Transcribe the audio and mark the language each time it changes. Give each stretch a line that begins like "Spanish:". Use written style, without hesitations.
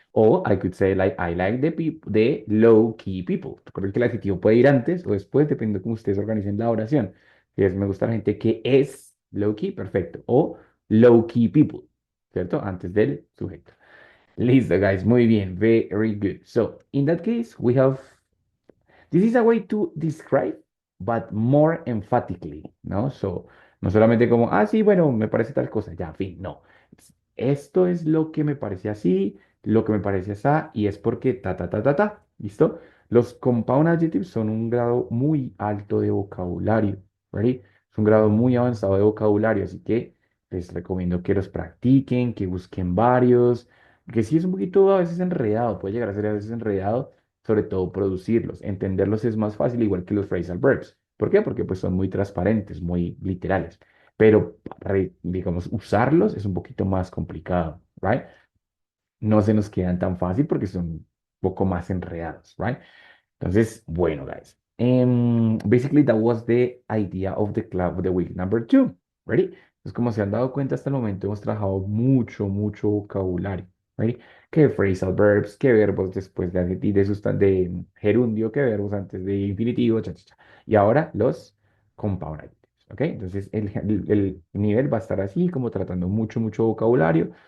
English: Or I could say like I like the low key people.
Spanish: Recuerden que el adjetivo puede ir antes o después, dependiendo de cómo ustedes organicen la oración. Si es me gusta la gente que es low key, perfecto. O low key people, ¿cierto? Antes del sujeto. Listo, guys. Muy bien.
English: Very good. So, in that case, we have this is a way to describe, but more emphatically, ¿no?
Spanish: So, no solamente como, ah, sí, bueno, me parece tal cosa, ya, fin, no. Esto es lo que me parece así, lo que me parece así, y es porque ta, ta, ta, ta, ta, ¿listo? Los compound adjectives son un grado muy alto de vocabulario, ¿ready? Es un grado muy avanzado de vocabulario, así que les recomiendo que los practiquen, que busquen varios, que sí es un poquito a veces enredado, puede llegar a ser a veces enredado, sobre todo producirlos. Entenderlos es más fácil, igual que los phrasal verbs. ¿Por qué? Porque pues son muy transparentes, muy literales. Pero, digamos, usarlos es un poquito más complicado, ¿right? No se nos quedan tan fácil porque son un poco más enredados, ¿right? Entonces, bueno, guys.
English: Basically, that was the idea of the club of the week number two. Ready?
Spanish: Entonces, como se han dado cuenta hasta el momento, hemos trabajado mucho, mucho vocabulario. Ready? Que phrasal verbs, que verbos después de adjetivo, de gerundio, que verbos antes de infinitivo, cha, cha, cha. Y ahora los compound adjectives. ¿Ok? Entonces, el nivel va a estar así, como tratando mucho, mucho vocabulario.